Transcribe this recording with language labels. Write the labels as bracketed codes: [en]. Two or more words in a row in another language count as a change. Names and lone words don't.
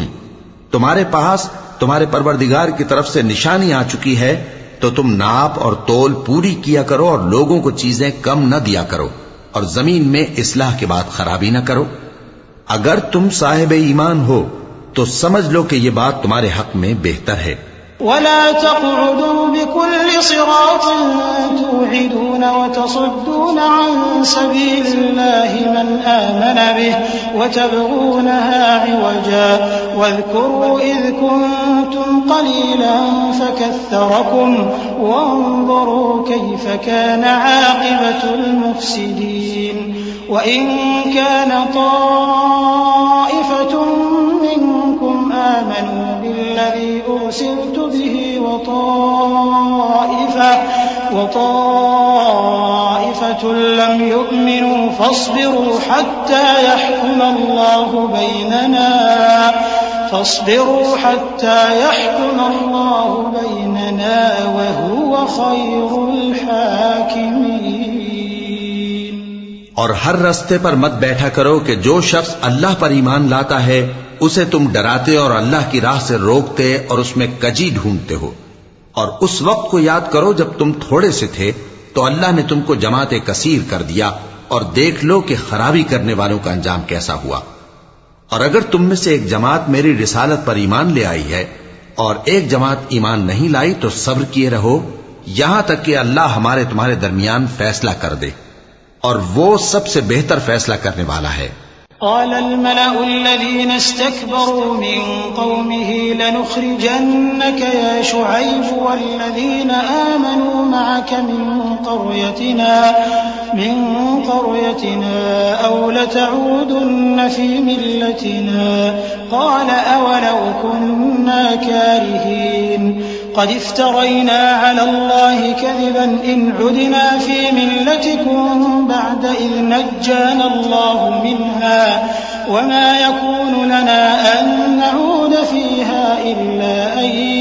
[hi] तुम्हारे पास तुम्हारे परवरदिगार की तरफ से निशानी आ चुकी है, तो तुम नाप और तोल पूरी किया करो और लोगों को चीजें कम न दिया करो और जमीन में इस्लाह के बाद खराबी न करो। अगर तुम साहिब ईमान हो तो समझ लो कि ये बात तुम्हारे हक में बेहतर है। [ar] ولا تقعدوا بكل صراط توعدون وتصدون عن سبيل الله من آمن به وتبغونها عوجا واذكروا إذ كنتم قليلا فكثركم وانظروا كيف كان عاقبة المفسدين. وإن كان طائفة منكم آمنوا بالذي أرسلت به وطائفة طائفة لم يؤمنوا فاصبروا حتى يحكم الله بيننا وهو خير الحاكمين. [hi] और हर रास्ते पर मत बैठा करो कि जो शख्स अल्लाह पर ईमान लाता है उसे तुम डराते और अल्लाह की राह से रोकते और उसमें कजी ढूंढते हो। और उस वक्त को याद करो जब तुम थोड़े से थे तो अल्लाह ने तुमको जमाते कसीर कर दिया, और देख लो कि खराबी करने वालों का अंजाम कैसा हुआ। और अगर तुम में से एक जमात मेरी रिसालत पर ईमान ले आई है और एक जमात ईमान नहीं लाई तो सब्र किए रहो यहां तक कि अल्लाह हमारे तुम्हारे दरमियान फैसला कर दे, और वो सबसे बेहतर फैसला करने वाला है। [ar] قال الملأ الذين استكبروا من قومه لنخرجنك يا شعيب والذين آمنوا معك من قريتنا أو لتعودن في ملتنا قال أولو كنا كارهين قد افترينا على الله كذبا إن عدنا في ملتكم بعد إذ نجانا الله منها وما يكون لنا أن نعود فيها إلا أن